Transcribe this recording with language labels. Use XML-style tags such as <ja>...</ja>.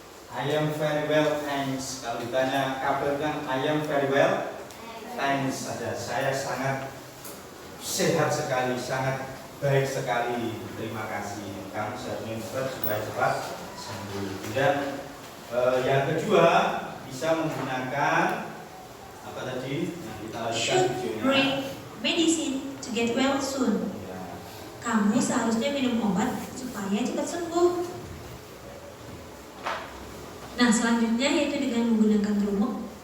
<en>I am very well, thanks.</en> <id>Kalau ditanya kabarnya,</id> <en>I am very well, thanks</en> <id>saja. Saya sangat sehat sekali, sangat baik sekali. Terima kasih. Kamu seharusnya supaya cepat sembuh. Dan yang kedua bisa menggunakan apa tadi? Nah, kita lanjutkan</id> <en>Should</en> <id>videonya.</id> <en>drink medicine to get well soon.</en> <id>Ya. Kamu seharusnya minum obat supaya cepat sembuh. Nah, selanjutnya yaitu dengan menggunakan rumus.</id>